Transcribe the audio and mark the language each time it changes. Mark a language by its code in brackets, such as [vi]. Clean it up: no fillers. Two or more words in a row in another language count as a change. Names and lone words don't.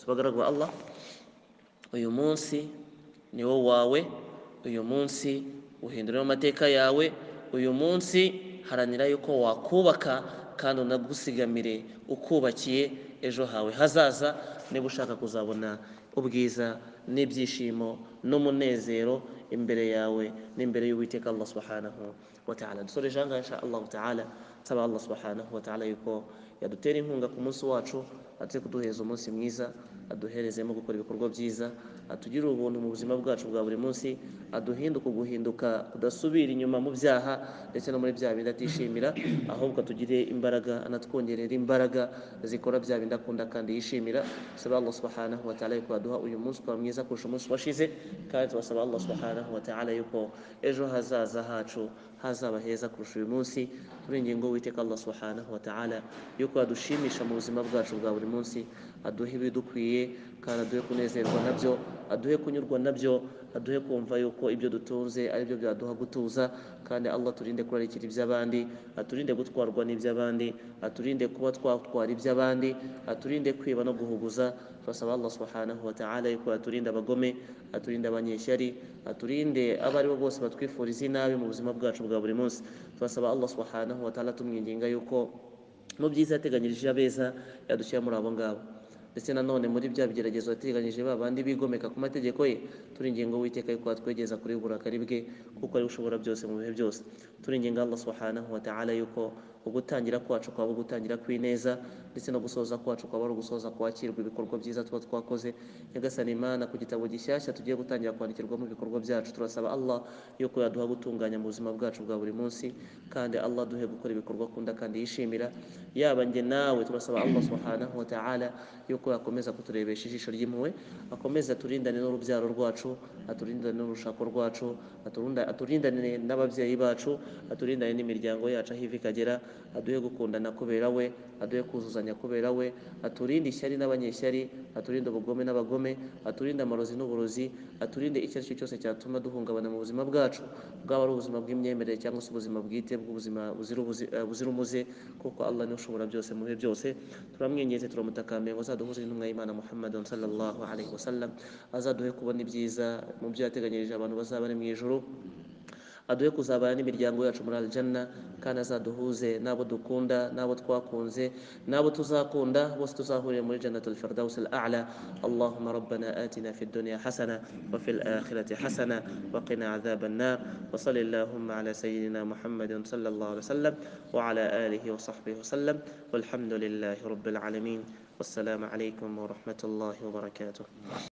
[rw] Bagaragwa Allah, uyu munsi ni wo wawe, uyu munsi uhinduremo amateka yawe, uyu munsi haranira yuko wakubaka kandi unagusigamire ukubakiye ejo hawe hazaza, niba ushaka kuzabona ubwiza n'ibyishimo n'umunezero imbere yawe n'imbere y'Uwiteka [ar] الله سبحانه وتعالى. [rw] Dusoreje ahangaha [ar] إن شاء الله تعالى, [rw] nsaba [ar] الله سبحانه وتعالى [rw] yuko yadutera inkunga ku munsi wacu, atuze kuduhereza umunsi mwiza, aduherezemo gukora ibikorwa byiza, atugirire ubuntu mu buzima bwacu bwa buri munsi, aduhinduke guhinduka kudasubira inyuma mu byaha ndetse no muri bya bindi atishimira, ahubwo atugire imbaraga, anatwongerera imbaraga zikora bya bindi akunda kandi yishimira. Saba [ar] الله سبحانه وتعالى [rw] yuko aduha uyu munsi ukaba mwiza kurusha umunsi washize, kandi tubasaba [ar] الله سبحانه وتعالى [rw] yuko ejo hazaza hacu hazaba heza kurusha uyu munsi. Turingingo Uwiteka [ar] الله سبحانه وتعالى [rw] yuko adushimisha mu buzima bwacu bwa buri munsi, aduhe ibidukwiye kandi aduhe kunezerwa nabyo, aduhe kunyurwa nabyo, aduhe kumva yuko ibyo dutunze ari byo byaduha gutuza. Kandi Allah turinde kurarikira iby'abandi, aturinde gutwarwa n'iby'abandi, aturinde kuba twatwara iby'abandi, aturinde kwiba no guhuguza. Turasaba [ar] الله سبحانه وتعالى [rw] yuko aturinde abagome, aturinde abanyeshyari, aturinde abo ari bo bose batwifuriza inabi mu buzima bwacu bwa buri munsi. Turasaba [ar] الله سبحانه وتعالى [rw] tumwinginga yuko mu byiza yateganyirije abeza yadushyira muri abo ngabo, ndetse nanone muri bya bigeragezo yateganyije ba bandi bigomeka ku mategeko ye, turingingo Uwiteka yuko atwegeza kuri uburakari bwe, kuko ari ushobora byose mu bihe byose. Turinginga [ar] الله سبحانه وتعالى [rw] yuko ugutangira kwacu kwaba ugutangira kw'ineza, ndetse no gusoza kwacu kwaba ari ugusoza kwakirwa ibikorwa byiza tuba twakoze. Nyagasani Imana, ku gitabo gishyashya tugiye gutangira kwandikirwamo ibikorwa byacu, turasaba Allah yuko yaduha gutunganya mu buzima bwacu bwa buri munsi, kandi Allah duhe gukora ibikorwa akunda kandi yishimira. Yaba njye nawe turasaba [ar] الله سبحانه وتعالى [rw] yuko yakomeza kuturebesha ijisho ry'impuhwe, akomeza aturindane n'urubyaro rwacu, aturindane n'urushako rwacu, aturindane n'ababyeyi bacu, aturindane n'imiryango yacu aho iva ikagera, aduhe gukundana kubera we, aduhe kuzuzanya kubera we, aturinde ishyari n'abanyeshyari, aturinde ubugome n'abagome, aturinde amarozi n'uburozi, aturinde icyo ari cyo cyose cyatuma duhungabana mu buzima bwacu, bwaba ari ubuzima bw'imyemerere cyangwa se ubuzima bwite bw'ubuzima buzira umuze, kuko Allah ni ushobora byose mu bihe byose. Turamwinginze, turamutakambira ngo azaduhuze n'intumwa y'Imana [ar] محمد صلى الله عليه وسلم, [rw] azaduhe kubona ibyiza mu byo yateganyirije abantu bazaba ari mu ijuru, aduhe kuzabana n'imiryango yacu muri aljanna, kandi azaduhuze n'abo dukunda n'abo twakunze n'abo tuzakunda, bose tuzahurira muri [ar] جنة الفردوس الأعلى. اللهم ربنا آتنا في الدنيا حسنة وفي الآخرة حسنة وقنا عذاب النار وصلى الله على سيدنا محمد صلى الله عليه وسلم وعلى آله وصحبه وسلم والحمد لله رب العالمين. والسلام عليكم ورحمة الله وبركاته.